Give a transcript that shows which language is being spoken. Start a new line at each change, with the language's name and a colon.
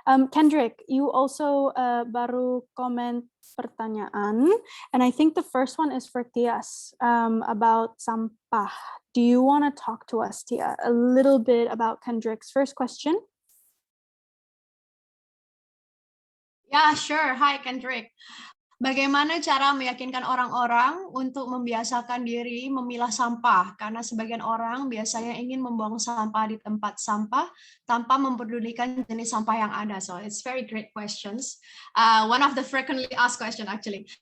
English: Kendrick, you also
Indonesian: baru komen pertanyaan,
English: and I think the first one is for Tias, about sampah. Do you want to talk to us, Tia, a little bit about Kendrick's first question? Yeah, sure. Hi, Kendrick.
Indonesian: Bagaimana cara meyakinkan orang-orang untuk membiasakan diri memilah sampah? Karena sebagian orang biasanya ingin membuang sampah di tempat sampah tanpa mempedulikan jenis sampah yang ada.
English: So it's very great questions. One of the frequently asked question actually.